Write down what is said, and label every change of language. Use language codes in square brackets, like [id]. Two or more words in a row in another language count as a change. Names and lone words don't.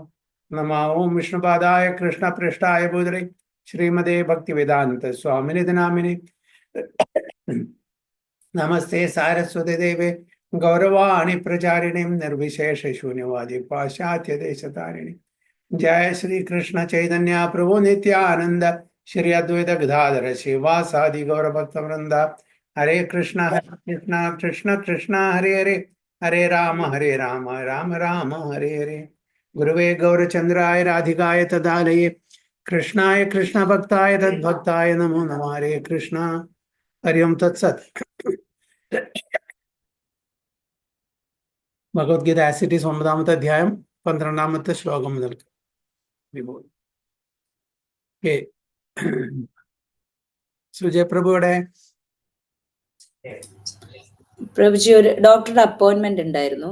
[sa] नमः ओं विष्णुपादाय कृष्णपृष्ठाय भूतले श्रीमते भक्तिवेदान्त स्वामिनिधि नामिने नमस्ते सारस्वती देवे गौरवाणी प्रचारिणीं निर्विशेष शून्यवादी पाश्चात्य देशतारिणी। जय श्री कृष्ण चैतन्य प्रभु नित्यानंद श्री अद्वैत गदाधर शिवासादि गौर भक्त वृंद। हरे कृष्ण कृष्ण कृष्ण कृष्ण हरे हरे हरे राम राम राम हरे हरे। गुरुवे गौरचंद्राय राधिकाय तदालये कृष्णाय कृष्ण भक्ताय तद्भक्ताय नमो नमः। हरे कृष्ण हरि ओम तत्सत्। [ml] ഭഗവത്ഗീത ആസിറ്റീസ് 9-ാമത്തെ അധ്യായം 12-ാമത്തെ ശ്ലോകം മുതൽ സുജയ പ്രഭുവിടെ പ്രഭുജി ഒരു ഡോക്ടറുടെ അപ്പോയിന്റ്മെന്റ് ഉണ്ടായിരുന്നു.